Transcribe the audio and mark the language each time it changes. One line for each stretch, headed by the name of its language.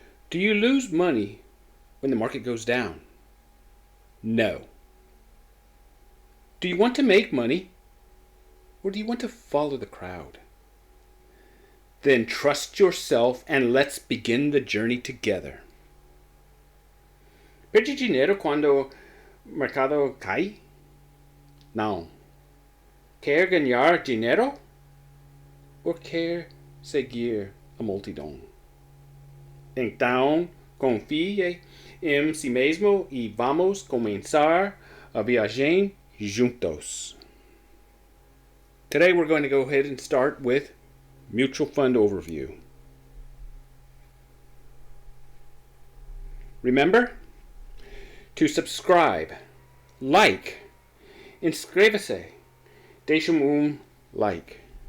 English: Do you lose money when the market goes down? No. Do you want to make money, or do you want to follow the crowd? Then trust yourself and let's begin the journey together.
Portuguese: Perde dinheiro quando o mercado cai? Não. Quer ganhar dinheiro? Ou quer seguir a multidão? Então, confie em si mesmo e vamos começar a viagem juntos.
English: Today we're going to go ahead and start with mutual fund overview. Remember to subscribe, like,
Portuguese: inscreva-se, deixa like.